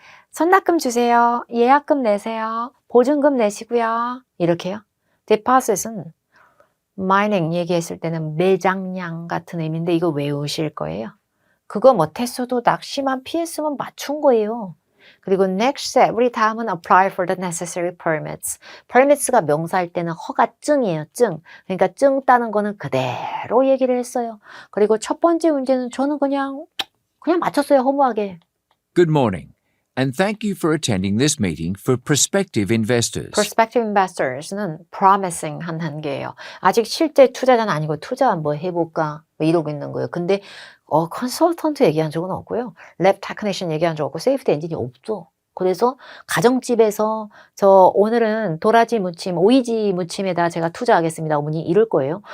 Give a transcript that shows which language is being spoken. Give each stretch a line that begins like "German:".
Korean: 선납금 주세요. 예약금 내세요. 보증금 내시고요. 이렇게요. deposit은 mining 얘기했을 때는 매장량 같은 의미인데 이거 외우실 거예요. 그거 못했어도 낚시만 피했으면 맞춘 거예요. 그리고
English: next step,
Korean: 우리 다음은
English: apply for the necessary permits.
Korean: permits가 명사일 때는 허가증이에요, 증. 그러니까 증 따는 거는 그대로 얘기를 했어요. 그리고 첫 번째 문제는 저는 그냥 맞췄어요, 허무하게.
English: Good morning, and thank you for attending this meeting for prospective investors. prospective investors
Korean: 는 promising 한 단계예요. 아직 실제 투자자는 아니고 투자 한번 해볼까 뭐 이러고 있는 거예요. 근데 컨설턴트 얘기한 적은 없고요. 랩 테크니션 얘기한 적 없고 세이프티 엔진이 없죠. 그래서 가정집에서 저 오늘은 도라지 무침, 오이지 무침에다 제가 투자하겠습니다. 어머니 이럴 거예요.